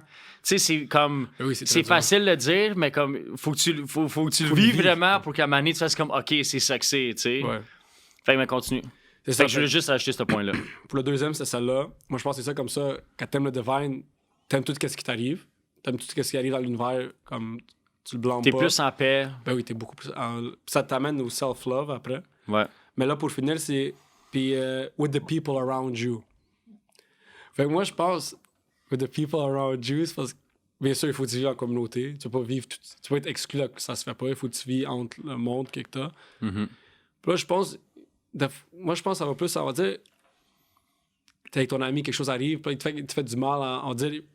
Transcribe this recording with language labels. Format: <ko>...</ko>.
<fr>Tu sais, c'est comme, c'est facile de dire, mais comme, faut que tu le vives vraiment pour qu'à un moment donné, tu fasses comme, ok, c'est ça que c'est, tu sais. Ouais. Fait que, continue. C'est ça, je voulais juste acheter ce point-là. Pour le deuxième, c'est celle-là. Moi, je pense que c'est ça comme ça. Quand t'aimes le divine, t'aimes tout ce qui t'arrive. T'aimes tout ce qui arrive dans l'univers, comme tu le blâmes pas. T'es plus en paix. Ben oui, t'es beaucoup plus ça t'amène au self-love après. Ouais. Mais là, pour finir, c'est... Puis,</fr> <en>with the people around you.</en> <fr>Fait que moi, je pense,</fr> <en>with the people around you,</en> <fr>c'est parce que, bien sûr, il faut que tu vives en communauté. Tu peux pas vivre... Tu peux être exclu là, ça se fait pas. Il faut que tu vis entre le monde que t'as. Mm-hmm. Puis là, je pense... Moi, je pense que ça va plus, ça va dire... T'es avec ton ami, quelque chose arrive, puis il te fait du mal, on dit...</fr>